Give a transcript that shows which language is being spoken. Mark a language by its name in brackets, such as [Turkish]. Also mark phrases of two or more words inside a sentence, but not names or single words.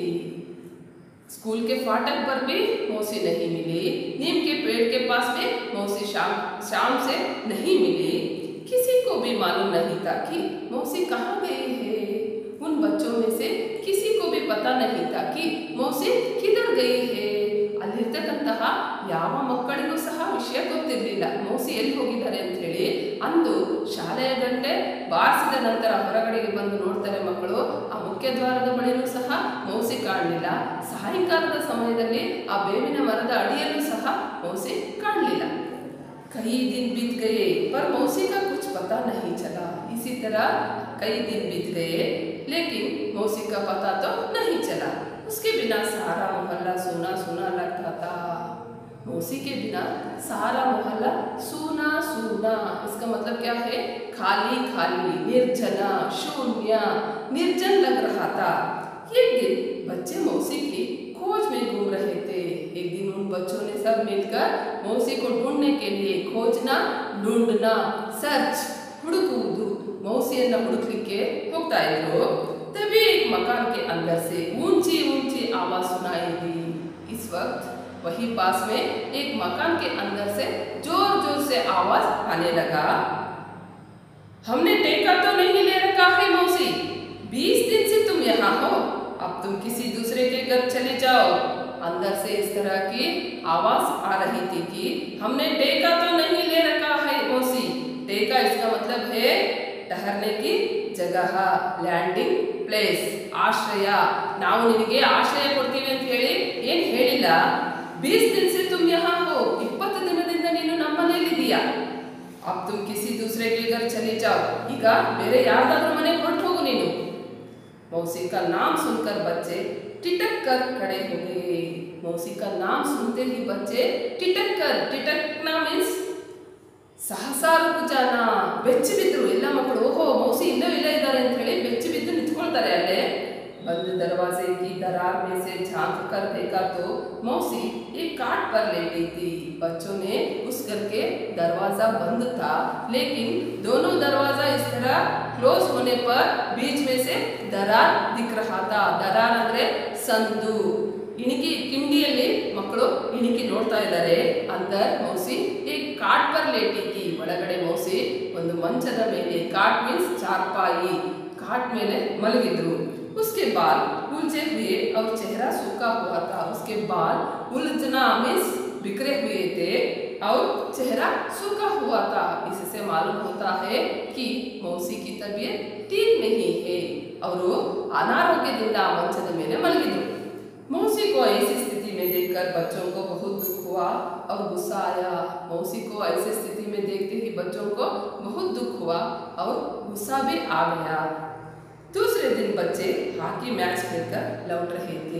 [Hindi] स्कूल के फाटक पर भी मौसी नहीं मिली, नीम के पेड़ के पास में मौसी शाम से नहीं मिली। किसी को भी मालूम नहीं था कि मौसी कहाँ गई है। उन बच्चों में से किसी को भी पता नहीं था कि मौसी किधर गई है। [Kannada] ಅಲ್ಲಿರ್ತಕ್ಕಂತಹ ಯಾವ ಮಕ್ಕಳಿಗೂ ಸಹ ವಿಷಯ ಗೊತ್ತಿರಲಿಲ್ಲ ಮೌಸಿ ಎಲ್ಲಿ ಹೋಗಿದ್ದಾರೆ ಅಂತ ಹೇಳಿ। ಅಂದು ಶಾಲೆಯ ಗಂಟೆ ಬಾರಿಸಿದ ನಂತರ ಹೊರಗಡೆಗೆ ಬಂದು ನೋಡ್ತಾರೆ ಮಕ್ಕಳು, ಆ ಮುಖ್ಯ ದ್ವಾರದ ಬಳಿನೂ ಸಹ ಮೌಸಿ ಕಾಣಲಿಲ್ಲ. ಸಾಯಂಕಾಲದ ಸಮಯದಲ್ಲಿ ಆ ಬೇವಿನ ಮರದ ಅಡಿಯಲ್ಲೂ ಸಹ मौसी ಕಾಣಲಿಲ್ಲ. [Hindi] कई दिन बीत गए पर मौसी का कुछ पता नहीं चला. इसी तरह कई दिन बीत गए लेकिन मौसी का पता तो नहीं चला. उसके बिना सारा मोहल्ला सूना सूना लगता था. मौसी के बिना सारा मोहल्ला सूना सूना. इसका मतलब क्या है? खाली खाली, निर्जना, शून्य, निर्जन लग रहा था. एक दिन बच्चे मौसी की खोज में घूम रहे थे. एक दिन उन बच्चों ने सब मिलकर मौसी को ढूंढने के लिए, खोजना, ढूंढना, सर्च, [Kannada] ಹುಡುಕುವುದು, मौसियನ್ನ ಹುಡುಕಲಿಕ್ಕೆ ಹೋಗ್ತಾ ಇದ್ರು. [Hindi] तभी एक मकान के अंदर से ऊंची ऊंची आवाज सुनाई दी. इस वक्त वही पास में एक मकान के अंदर से जोर जोर से आवाज आने लगा. हमने टेका तो नहीं ले रखा है मौसी, 20 दिन से तुम यहाँ हो, अब तुम किसी दूसरे के घर चले जाओ. अंदर से इस तरह की आवाज आ रही थी कि हमने टेका तो नहीं ले रखा है मौसी. टेका इसका मतलब है ठहरने की जगह, [English] landing place, [Hindi] आश्रय. [Kannada] ನಾವು ನಿನಗೆ ಆಶ್ರಯ ಕೊಡ್ತೀವಿ ಅಂತ ಹೇಳಿ ಏನು ಹೇಳಿಲ್ಲ. [Hindi] 20 दिन से तुम यहाँ हो, [Kannada] 20 ದಿನದಿಂದ ನೀನು ನಮ್ಮ ಮನೆಯಲ್ಲಿದ್ದೀಯಾ. [Hindi] अब तुम किसी दूसरे के घर चले जाओ. [Kannada] ಈಗ ಬೇರೆ ಯಾರ್ದಾದ್ರೂ ಮನೆಗೆ ಹೊರಟು ಹೋಗು ನೀನು. [Hindi] मौसी का नाम सुनकर बच्चे टिटक कर खड़े हो गए. मौसी का नाम सुनते ही बच्चे टिटक कर, टिटकना मीन्स सहसा रुक जाना, [Kannada] ಬೆಚ್ಚಿ ಬಿದ್ರು. ಎಲ್ಲ ಮಕ್ಕಳು ಓಹೋ मौसी ಇಲ್ಲೇ ಇದ್ದಾರೆ ಅಂತ ಹೇಳಿ ಬೆಚ್ಚಿ ಬಿದ್ದು ನಿಂತ್ಕೊಳ್ತಾರೆ ಅಲ್ಲೇ. [Hindi] बंद दरवाजे की दरार में से झांक कर देखा तो मौसी एक काट पर लेटी थी. बच्चों ने उस घर के दरवाजा बंद था लेकिन दोनों दरवाजा इस तरह क्लोज होने पर बीच में से दरार दिख रहा था. [Kannada] दरार ಅಂದ್ರೆ ಸಂದು. ಇಣಿಕಿ ಕಿಂಡಿಯಲ್ಲಿ ಮಕ್ಕಳು ಇಣಿಕಿ ನೋಡ್ತಾ ಇದ್ದಾರೆ. [Hindi] अंदर मौसी एक काट पर लेटी थी. [Kannada] ಒಳಗಡೆ मौसी ಒಂದು ಮಂಚದ ಮೇಲೆ, ಕಾಟ್ ಮೀನ್ಸ್ ಚಾರ್ಪಾಯಿ, ಕಾಟ್ ಮೇಲೆ ಮಲಗಿದ್ರು. [Hindi] उसके बाल उलझे हुए और चेहरा सूखा हुआ था. उसके बाल उलझना मीन्स बिखरे हुए थे और चेहरा सूखा हुआ था. इससे मालूम होता है कि मौसी की तबीयत ठीक नहीं है और वो [Kannada] अनारोग्यದಿಂದ ಮಂಚದ ಮೇಲೆ ಮಲಗಿದ್ರು. [Hindi] मौसी को ऐसी स्थिति में देखकर बच्चों को बहुत दुख हुआ और गुस्सा आया. मौसी को ऐसी स्थिति में देखते ही बच्चों को बहुत दुख हुआ और गुस्सा भी आ गया. दूसरे दिन बच्चे हॉकी मैच खेलकर लौट रहे थे.